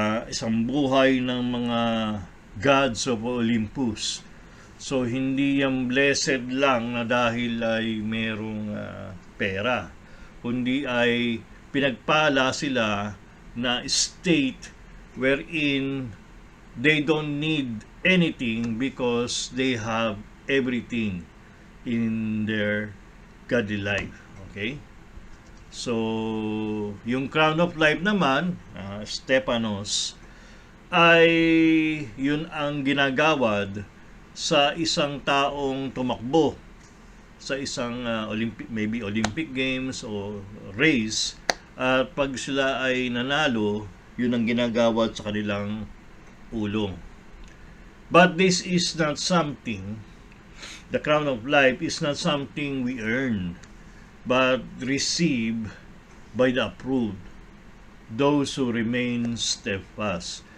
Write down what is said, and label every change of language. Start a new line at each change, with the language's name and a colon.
Filipino: Isang buhay ng mga gods of Olympus. So, hindi yung blessed lang na dahil ay merong pera, kundi ay pinagpala sila na
English: state wherein they don't need anything because they have everything in their godly life. Okay?
Filipino: So, yung crown of life naman, Stephanos, ay yun ang ginagawad sa isang taong tumakbo sa isang Olympic Games o race. At pag sila ay nanalo, yun ang ginagawad sa kanilang ulong.
English: But this is not something, the crown of life is not something we earn, but receive by the approved, those who remain steadfast.